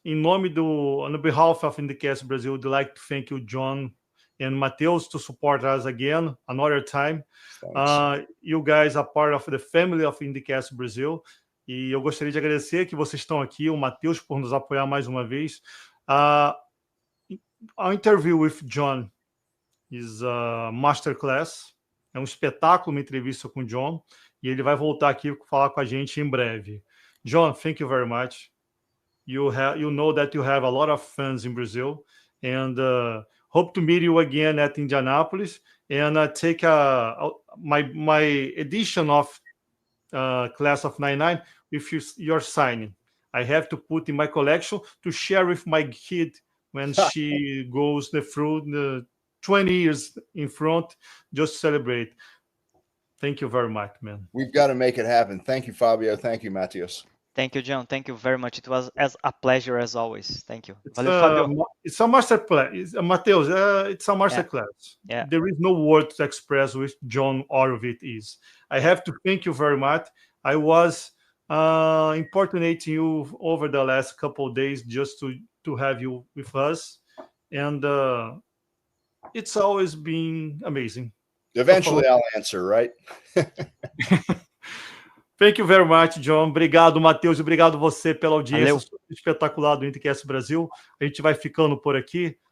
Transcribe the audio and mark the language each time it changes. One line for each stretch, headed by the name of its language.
Portuguese: Em nome
English: on behalf of IndyCast Brazil, I'd like to thank you, John and Mateus, to support us again another time. You guys are part of the family of IndyCast Brazil.
Portuguese: E eu gostaria de agradecer que vocês estão aqui, o Mateus por nos apoiar mais uma vez.
English: Our interview with John is a masterclass.
Portuguese: É um espetáculo, uma entrevista com o John. E ele vai voltar aqui falar com a gente em breve.
English: John, thank you very much. You know that you have a lot of fans in Brazil, and hope to meet you again at Indianapolis. And take my edition of Class of '99 with your signing. I have to put in my collection to share with my kid when she goes through the 20 years in front, just to celebrate. Thank you very much, man. We've got to make it happen. Thank you, Fabio. Thank you, Mateus. Thank you, John. Thank you very much. It was a pleasure as always. Thank you. Valeu, Fabio. It's a master class. Mateus, it's a master class. Yeah. There is no word to express which John all of it is. I have to thank you very much. I was importunating you over the last couple of days just to have you with us. And it's always been amazing. Eventually I'll answer, right? Thank you very much, John.
Portuguese: Obrigado, Mateus. Obrigado você pela audiência espetacular do IndyCast Brasil. A gente vai ficando por aqui.